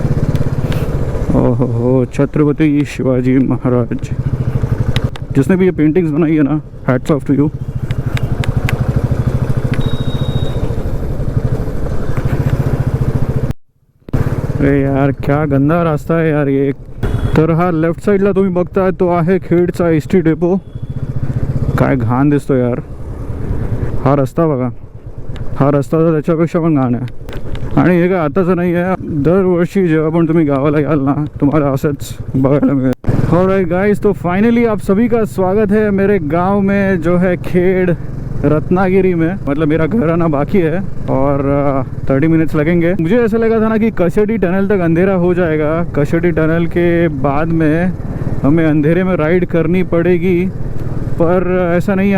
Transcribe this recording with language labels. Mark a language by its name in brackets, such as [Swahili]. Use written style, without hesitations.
[Hindi] ओहो, छत्रपति शिवाजी महाराज। जिसने भी ये पेंटिंग्स बनाई है ना, [English] Hats off to you. [Hindi] अरे यार क्या गंदा रास्ता है यार ये। [Marathi] तर हा लेफ्ट साईडला तुम्ही बघताय तो आहे खेडचा एसटी डेपो। काय घाण दिसतो यार हा रस्ता बघा। हा रस्ता तर त्याच्यापेक्षा पण घाण आहे। आणि हे काय आताचं नाही आहे, दरवर्षी जेव्हा पण तुम्ही गावाला याल ना तुम्हाला असंच बघायला मिळेल। [English] alright guys, [Hindi] तो फाइनली आप सभी का स्वागत है मेरे गांव में जो है खेड़ रत्नागिरी में। मतलब मेरा घर आना बाकी है और 30 मिनट्स लगेंगे। मुझे ऐसा लगा था ना कि कशेड़ी टनल तक अंधेरा हो जाएगा, कशेड़ी टनल के बाद में हमें अंधेरे में राइड करनी पड़ेगी, पर ऐसा नहीं है।